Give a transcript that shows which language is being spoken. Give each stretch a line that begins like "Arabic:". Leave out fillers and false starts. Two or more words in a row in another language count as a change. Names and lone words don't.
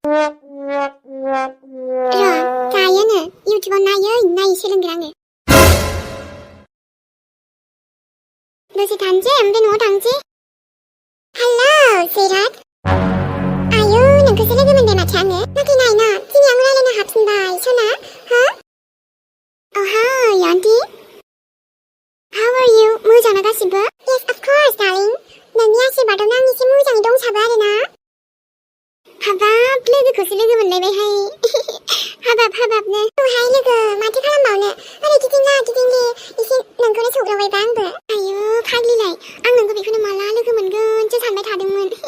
Bodo: र' दायोनो इउटुबाव नायै सोलोंगोन आङो. दसे थानोसै ओमफ्राय न'आव थांसै. हेलौ सैराट. आयौ नोंखौसो लोगो मोनबाय माथो आङो नाथाय नायना दिनै आं रायलायनो हाफिनबाय सना हो.
English: Oh hi aunty. How are you?
Bodo: मोजां ना गासिबो?
English: Yes of course darling.
Bodo: नोंनि आशीर्बादावनो आं एसे मोजाङै दंसाबो आरो ना. हाबाब लोगोखौसो लोगो मोनलायबायहाय हाबाबनो औहाय लोगो माथो खालामबावनो ओरै गिदिंला गिदिंलि एसे नोंखौनो सौग्रावबायबा आंबो. आयौ फाग्लिलाय आं नोंखौ बेखौनो माला लोगो मोनगोनसो सानबाय थादोंमोन.